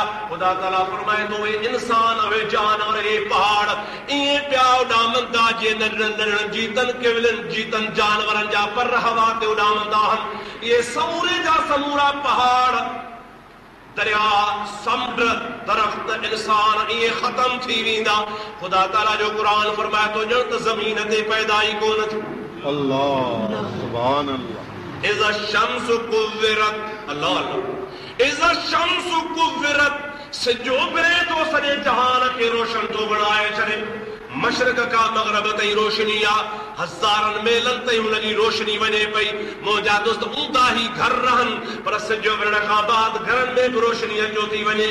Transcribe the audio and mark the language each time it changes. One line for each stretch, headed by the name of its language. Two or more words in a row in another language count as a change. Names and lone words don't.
Sindhi: ख़ुदा ताला फरमाए थो उहे इंसान, उहे जानवर, हे पहाड़ ईअं पिया उॾामंदा जीअं नंढड़नि जीतनि केवलनि जीतनि जानवरनि जा पर हवा ते उॾामंदा आहिनि। इहे समूरे समूरा पहाड़, दरिया, समुंड, दरख्त, इंसान इहे ख़त्म थी वेंदा। ख़ुदा ताला जो क़ुरान फरमाए थो ॼण त ज़मीन ते पैदा ई कोन थी।
Arabic: الله سبحان الله. إذا الشمس كورت، الله الله، إذا الشمس كورت,
Sindhi: सिजो बिरे तो सॼे जहान खे रोशन थो बणाए छॾे। मशरक़ का मग़रब ताईं रोशनी आहे, हज़ारनि मेलनि ताईं हुनजी रोशनी वञे पई। मुंहिंजा दोस्त ऊंदा ई घर रहनि, पर सिजो विरण खां बाद घरनि में बि रोशनी अचो थी वञे।